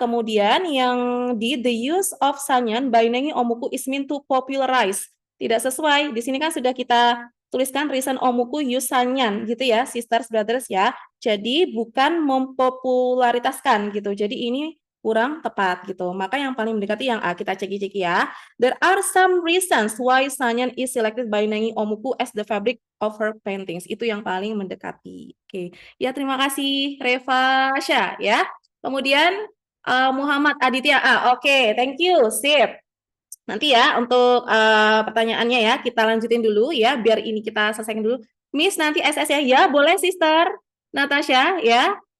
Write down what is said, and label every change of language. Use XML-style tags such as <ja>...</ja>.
<en>Kemudian yang di the use of sanyan by Nengi Omuku is meant to popularize. Tidak sesuai.</en> <id>Di sini kan sudah kita tuliskan reason Omuku use sanyan gitu ya, sisters brothers ya. Jadi bukan mempopularitaskan gitu. Jadi ini kurang tepat gitu. Maka yang paling mendekati yang A, kita ceki-ceki ya.</id> <en>There are some reasons why sanyan is selected by Nengi Omuku as the fabric of her paintings.</en> <id>Itu yang paling mendekati. Oke. Ya, terima kasih Reva Syah ya. Kemudian Muhammad Aditya A. Oke, thank you. Sip. Nanti ya untuk pertanyaannya ya kita lanjutin dulu ya biar ini kita selesaikan dulu. Miss nanti SS ya. Ya, boleh Sister Natasha ya.</id>